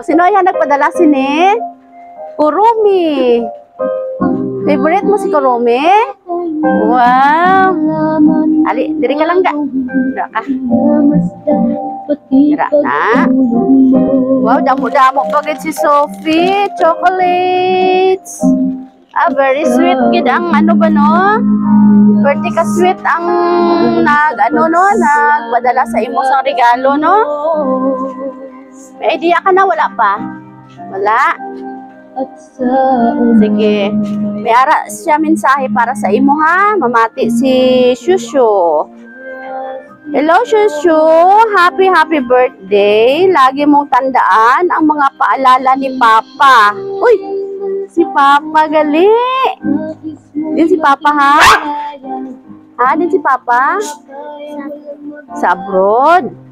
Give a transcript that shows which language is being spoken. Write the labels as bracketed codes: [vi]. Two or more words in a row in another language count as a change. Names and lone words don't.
[hil] Sino yan nagpadala sini? Kurumi! Favorite mo si Kurumi? Wow! Ali, diri ka lang ga. Dira ka. Dira na. Wow, damo-damo pagit si Sophie. Chocolates! Ah, [en] very sweet [hil] gid ang ano ba no? Birthday ka sweet ang nagpadala sa imo sang regalo no? May idea ka na wala pa? Wala. Sige. May ara siya mensahe para sa imo ha. Mamati si Shushu. [en] Hello Shushu, happy birthday. [tl] Lagi mong tandaan ang mga paalala ni Papa. [hil] Uy! Si Papa gali. Din si Papa ha? Ha? Din si Papa? Sa abroad.